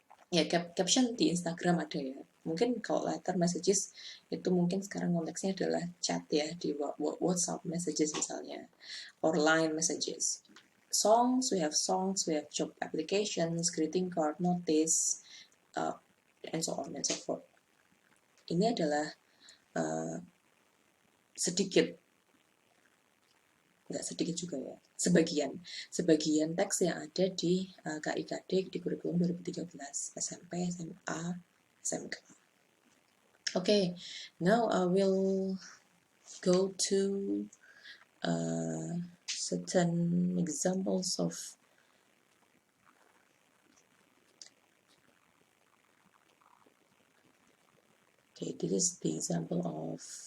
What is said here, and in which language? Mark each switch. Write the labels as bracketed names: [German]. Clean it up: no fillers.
[Indonesian] ya caption di Instagram ada ya. Mungkin kalau letter messages itu mungkin sekarang konteksnya adalah chat ya, di WhatsApp messages misalnya, [English] or line messages. Songs, we have job applications, greeting card, notice, and so on and so forth. [Indonesian] Ini adalah sedikit, nggak sedikit juga ya, sebagian teks yang ada di KIKD di kurikulum 2013 SMP, SMA, SMK. [English] Okay, now I will go to certain examples of this is the example of